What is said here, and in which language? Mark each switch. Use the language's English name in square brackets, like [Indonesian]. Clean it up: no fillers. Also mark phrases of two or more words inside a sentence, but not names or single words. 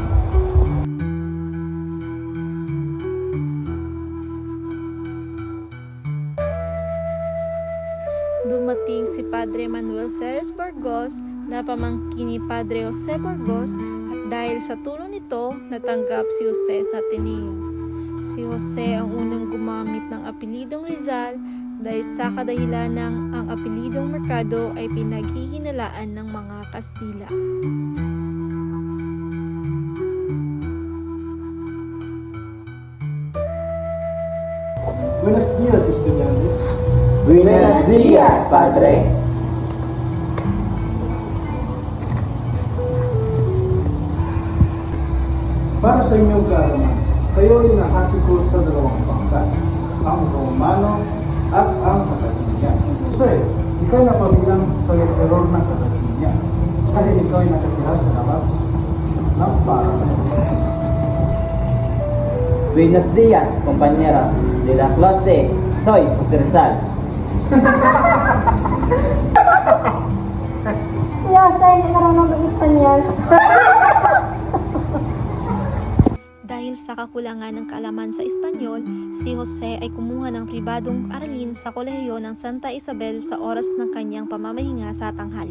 [Filipino] Dumating si Padre Manuel Ceres Burgos na pamangkin ni Padre Jose Burgos at dahil sa tulong nito, natanggap si Jose sa Ateneo. Si Jose ang unang gumamit ng apelidong Rizal dahil sa kadahilanang ang apelidong Mercado ay pinaghihinalaan ng mga Kastila. [Spanish] Buenos dias, estudiantes. Buenos días, Padre. [Filipino] Para sa inyong kaalaman, kayo ay nahati ko sa dalawang pangkat, ang Romano at ang Katolikyan. Kasi, ikaw ay napabilang sa error ng Katolikyan, dahil ikaw ay nakatira sa labas ng paradise. [Spanish] Buenos días, compañeros de la clase. Soy Jose Rizal. [Filipino] Si Jose, hindi marunong mag-Espanyol. Dahil sa kakulangan ng kaalaman sa Espanyol, si Jose ay kumuha ng pribadong aralin sa kolehiyo ng Santa Isabel sa oras ng kanyang pamamahinga sa tanghali.